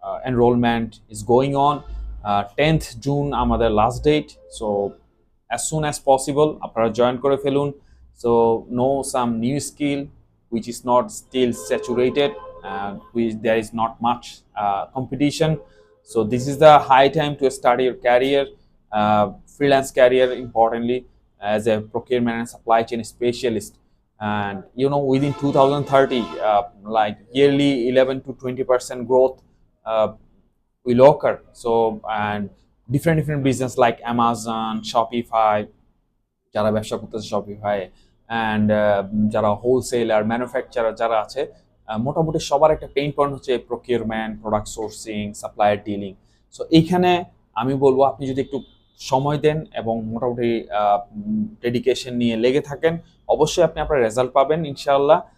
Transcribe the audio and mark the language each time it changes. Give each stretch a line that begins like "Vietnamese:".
English: enrolment is going on,
Bangla: 10th June আমাদের last date. So
English: as soon as possible
Bangla: আপনারা join করে ফেলুন।
English: So know some new skill which is not still saturated, which there is not much competition. So this is the high time to start your career, freelance career importantly, as a procurement and supply chain specialist. And you know, within 2030, like yearly 11 to 20% growth will occur. So and different business like Amazon, Shopify,
Bangla: যারা ব্যবসা করতেছে Shopify, and যারা wholesaler, manufacturer যারা আছে, মোটামুটি সবার একটা pain point হচ্ছে procurement, product sourcing, supplier dealing. So এইখানে আমি বলবো আপনি যদি একটু সময় দেন এবং মোটামুটি ডেডিকেশন নিয়ে লেগে থাকেন, অবশ্যই আপনি আপনার রেজাল্ট পাবেন ইনশাআল্লাহ।